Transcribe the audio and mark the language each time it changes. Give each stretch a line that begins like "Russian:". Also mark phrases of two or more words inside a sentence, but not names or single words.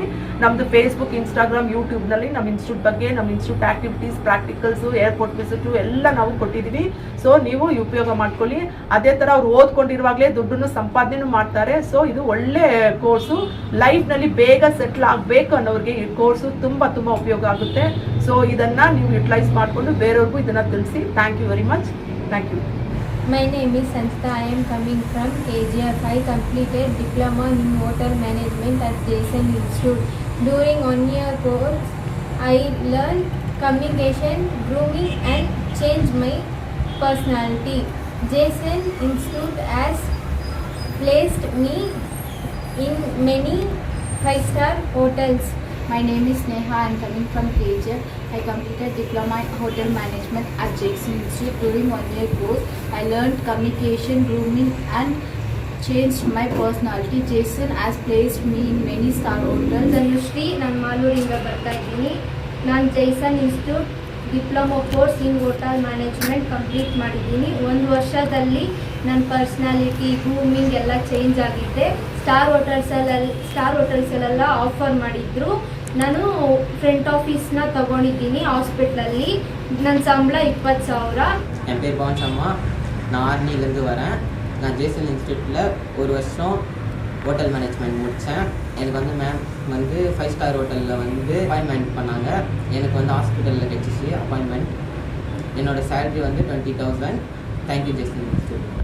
Kannada: ನಮ್ಮದು ಫೇಸ್ಬುಕ್, ಇನ್ಸ್ಟಾಗ್ರಾಮ್, ಯೂಟ್ಯೂಬ್ನಲ್ಲಿ ನಮ್ಮ ಇನ್ಸ್ಟಿಟ್ಯೂಟ್ ಬಗ್ಗೆ, ನಮ್ಮ
English: institute activities, practicals, airport visit
Kannada: ಎಲ್ಲ ನಾವು ಕೊಟ್ಟಿದ್ದೀವಿ. ಸೊ ನೀವು ಉಪಯೋಗ ಮಾಡ್ಕೊಳ್ಳಿ. ಅದೇ ಥರ ಅವ್ರು ಓದ್ಕೊಂಡಿರುವಾಗಲೇ ದುಡ್ಡನ್ನು ಸಂಪಾದನೆ ಮಾಡ್ತಾರೆ. ಸೊ ಇದು ಒಳ್ಳೆ ಕೋರ್ಸು. ಲೈಫ್ನಲ್ಲಿ ಬೇಗ ಸೆಟ್ಲ್ ಆಗಬೇಕು ಅನ್ನೋರಿಗೆ ಈ ಕೋರ್ಸು ತುಂಬ ತುಂಬ ಉಪಯೋಗ ಆಗುತ್ತೆ. ಸೊ ಇದನ್ನು ನೀವು ಯುಟಿಲೈಸ್ ಮಾಡಿಕೊಂಡು ಬೇರೆಯವ್ರಿಗೂ ಇದನ್ನು ತಿಳಿಸಿ.
English: thank you very much. Thank you. My name is Sanstha. I am coming from KGF. I completed diploma in hotel management at Jason Institute. During 1 year course, I learned communication, grooming and changed my personality. Jason Institute has placed me in many 5-star hotels. My name is Neha. I am coming from KGF. I completed diploma in hotel management at Jackson Institute. During 1 year course, I learned communication, grooming and changed my personality. Jason has placed me in many star hotels.
Kannada: ಧನುಶ್ರೀ, ನಾನು ಮಾಲೂರಿಂದ ಬರ್ತಾ ಇದ್ದೀನಿ. ನಾನು ಜೈಸನ್ ಇನ್ಸ್ಟಿಟ್ಯೂಟ್
English: diploma course in hotel management complete
Kannada: ಮಾಡಿದ್ದೀನಿ. 1 ವರ್ಷದಲ್ಲಿ ನನ್ನ
English: personality, grooming
Kannada: ಎಲ್ಲ ಚೇಂಜ್ ಆಗಿದೆ. ಸ್ಟಾರ್ ಹೋಟೆಲ್ಸಲ್ಲೆಲ್ಲ ಆಫರ್ ಮಾಡಿದ್ರು. ನಾನು
English: front office
Kannada: ತಗೊಂಡಿದ್ದೀನಿ ஹாஸ்பிட்டலಲ್ಲಿ. ನನ್ನ ಸಂಬಳ 20,000.
Tamil: என் பேர் பவன் சம்மா. நான் ஆர்னிலேருந்து வரேன். நான் ஜேசன் இன்ஸ்டியூட்டில் 1 வருஷம்
English: hotel management
Tamil: முடித்தேன். எனக்கு வந்து மேம் வந்து 5-star ஹோட்டலில் வந்து அப்பாயின்மெண்ட் பண்ணாங்க. எனக்கு வந்து ஹாஸ்பிட்டலில் கிடச்சிச்சு அப்பாயின்மெண்ட். என்னோடய சேலரி வந்து 20,000.
English: thank you Jason Institute.